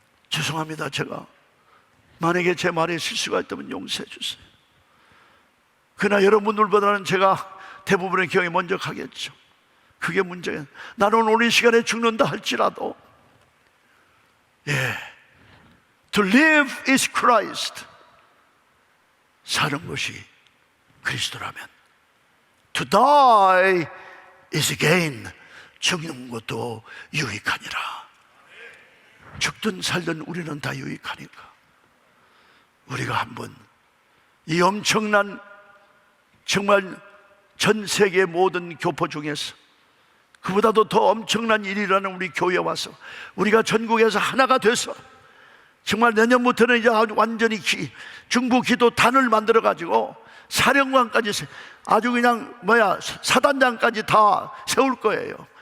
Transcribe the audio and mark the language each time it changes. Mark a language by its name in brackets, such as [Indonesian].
[Korean] 죄송합니다. 제가 만약에 제 말에 실수가 있다면 용서해 주세요. 그러나 여러분들보다는 제가 대부분의 경험이 먼저 가겠죠. 그게 문제예요. 나는 오늘 이 시간에 죽는다 할지라도 [English] To live is Christ. [Korean] 사는 것이 그리스도라면 [English] To die is gain. [Korean] 죽는 것도 유익하니라. 죽든 살든 우리는 다 유익하니까 우리가 한번 이 엄청난 정말 전 세계 모든 교포 중에서 그보다도 더 엄청난 일이라는 우리 교회에 와서 우리가 전국에서 하나가 돼서 정말 내년부터는 이제 아주 완전히 중보 기도단을 만들어 가지고 사령관까지 아주 그냥 사단장까지 다 세울 거예요.